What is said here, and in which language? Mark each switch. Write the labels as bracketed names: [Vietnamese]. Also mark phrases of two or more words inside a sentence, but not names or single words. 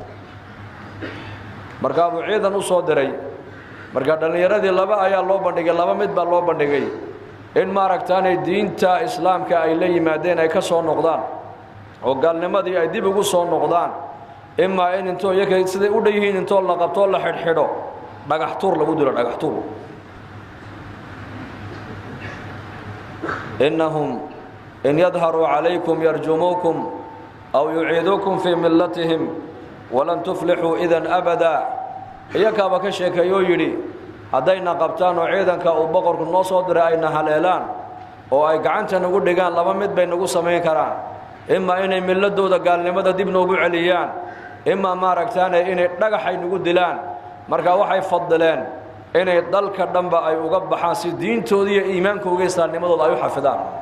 [Somali] marka uu ciidan u soo diray marka dhalinyaradii laba ayaa loo bandhigay laba mid baa loo bandhigay in maaragtaanay diinta islaamka ay la yimaadeen ay ka soo noqdaan oo gaalnimadii ay dib ugu soo noqdaan imma in intoo iyaga sida u dhayihiin intoo la qabto la xidhxidho dhagax tuur lagu dilo dhagax tuur [Arabic] إنهم إن يظهروا عليكم يرجموكم أو يعيدوكم في ملتهم ولن تفلحوا إذا أبدا [Somali] iyaga ba ka sheekayo yiri haddayna qabtaan oo ciidanka uu boqorku noo soo diray ayna haleelaan oo ay gacanta nagu dhigaan laba mid bay nagu sameyn karaan imma inay milladooda gaalnimada dib noogu celiyaan imma maaragtaan inay dhagaxay nagu dilaan marka waxay fadleen inay dalka dhanba ay uga baxaan si diintooda iyo iimaankooda islaamnimadooda ay u xafidaan